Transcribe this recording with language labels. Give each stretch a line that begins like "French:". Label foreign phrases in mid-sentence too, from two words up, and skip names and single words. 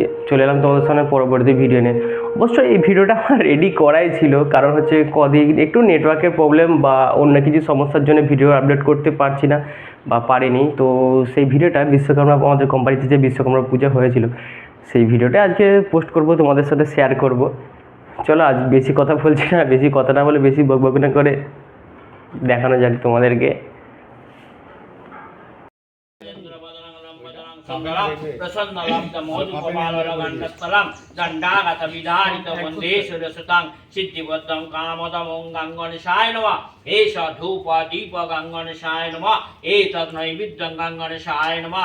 Bangla: চলে এলাম তোমাদের সামনে পরবর্তী ভিডিও নিয়ে। অবশ্যই এই ভিডিওটা আমার রেডি করাই ছিল, কারণ হচ্ছে কদিন একটু নেটওয়ার্কের প্রবলেম বা অন্য কিছু সমস্যার জন্য ভিডিও আপলোড করতে পারছি না বা পারিনি। তো সেই ভিডিওটা বিশ্বকর্মা, আমাদের কোম্পানিতে যে বিশ্বকর্মা পূজা হয়েছিল, সেই ভিডিওটা আজকে পোস্ট করব, তোমাদের সাথে শেয়ার করব। চলো আজ বেশি কথা বলছি না, বেশি কথা না বলে বেশি বকবক না করে দেখানো যাক তোমাদেরকে।
Sanskrit: সিদ্ধিবদ্ধং কামদম ওং গঙ্গণেশায় নমঃ। এষ ধূপ দীপ গঙ্গণেশায় নমঃ। এতৎ নৈবেদ্যং গঙ্গণেশায় নমঃ।